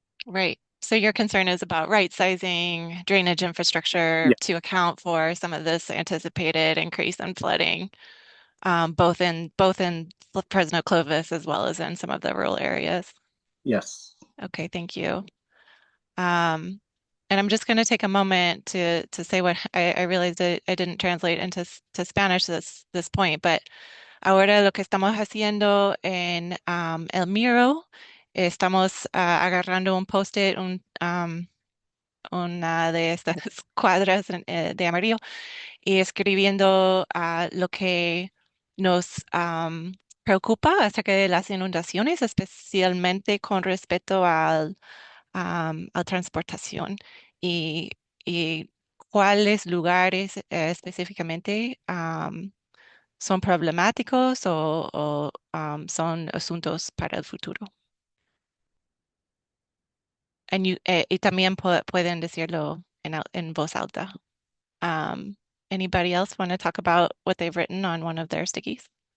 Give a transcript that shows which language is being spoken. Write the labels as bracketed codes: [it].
[en] Right. So your concern is about right sizing drainage infrastructure Yeah. to account for some of this anticipated increase in flooding, both in Fresno Clovis as well as in some of the rural areas. Yes. Okay, thank you. And I'm just going to take a moment to say what I realized that I didn't translate into to Spanish this point, but [es] ahora lo que estamos haciendo en El Miro, estamos agarrando un post-it, una de estas cuadras de amarillo y escribiendo lo que nos preocupa acerca de las inundaciones, especialmente con respecto a transportación y cuáles lugares específicamente son problemáticos o son asuntos para el futuro. Y también pueden decirlo en voz alta. [en] Um, Anybody else want to talk about what they've written on one of their stickies?